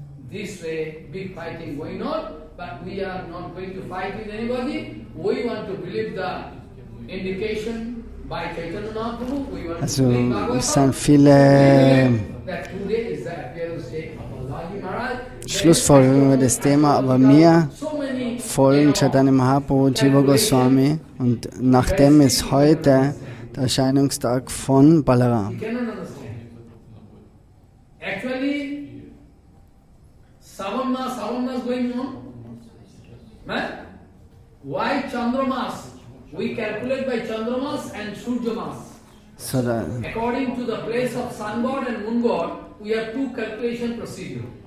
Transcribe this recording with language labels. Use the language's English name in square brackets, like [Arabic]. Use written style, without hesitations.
[English] This way, big fighting going on, but we are not going to fight with anybody. We want to believe the indication by Chaitanya Mahaprabhu. We want to believe Bhagavan. [German] Es sind viele [English] That today is the appearance day of Balaji Maharaj. [German] Schlussfolgerungen über das Thema, aber mir folgen Chaitanya Mahaprabhu und Jiva Goswami, und nachdem ist heute der Erscheinungstag von Balaram. [English] You cannot understand. Actually, Savan is going on. Why Chandramas? We calculate by Chandramas and Suryamas. So According to the place of Sun God and Moon God, we have 2 calculation procedure.